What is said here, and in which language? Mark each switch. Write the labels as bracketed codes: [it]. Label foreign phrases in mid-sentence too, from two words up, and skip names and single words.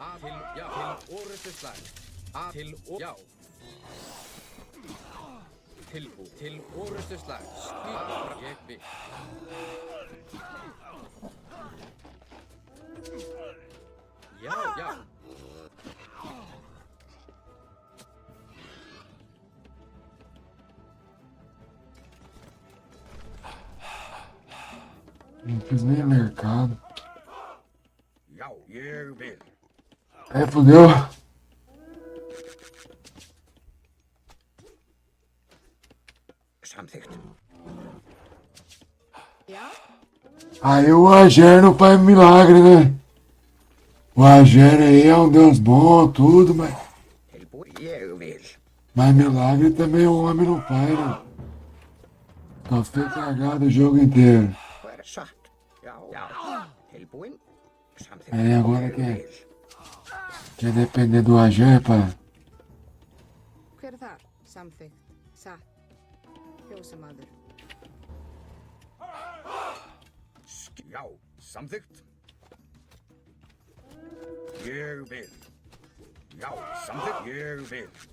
[is] Til orrustuslag. Já. Tilbúin. Til orrustuslag. Skip. Ég vil. Já. [pt] Não fiz nem mercado. [is] Já, ég vil. [pt] Aí fudeu. [is] Samþykkt. Já, [pt] Aí o Ager não faz milagre, né? O Ager aí é um deus bom, tudo, mas [is] Tilbúin, ég vil. [pt] milagre também o homem não faz, né? Só fez cagada o jogo inteiro. [is] Hver er satt? Já. Tilbúin. Samþykkt. [pt] Aí agora [is] Ég vil. [pt] quer depender do Ager pra... [is] hver er þar? Samþykkt. Satt. Fjósamaður. Já, samþykkt. Ég vil. Já, samþykkt. Ég vil.